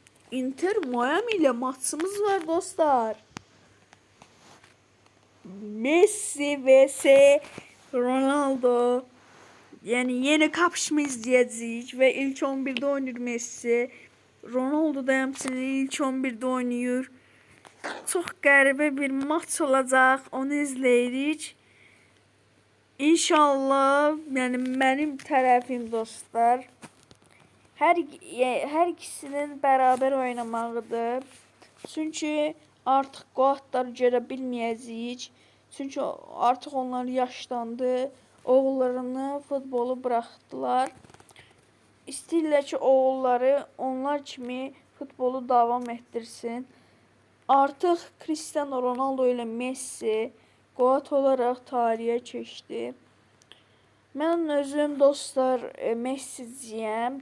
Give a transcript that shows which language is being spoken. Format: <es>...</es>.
<tr>Inter Miami ile maçımız var dostlar. Messi vs Ronaldo. Yani yeni kapışma izleyeceğiz ve ilk 11'de oynuyor Messi.</tr> <az>Ronaldo da həmçinin</az> <tr>ilk 11'de oynuyor.</tr> <az>Çox qəribə bir maç olacaq. Onu izləyirik. İnşallah, yəni mənim tərəfim dostlar. Hər ikisinin bərabər oynamağıdır. Çünki artıq qolları görə bilməyəcəyik. Çünki artıq onlar yaşlandı. Oğullarını futbolu buraxdılar. İstəyirlər ki, oğulları onlar kimi futbolu davam etdirsin. Artıq Cristiano Ronaldo ile Messi qolot olaraq tarixə keçdi. Mən özüm dostlar Messiciyəm.</az>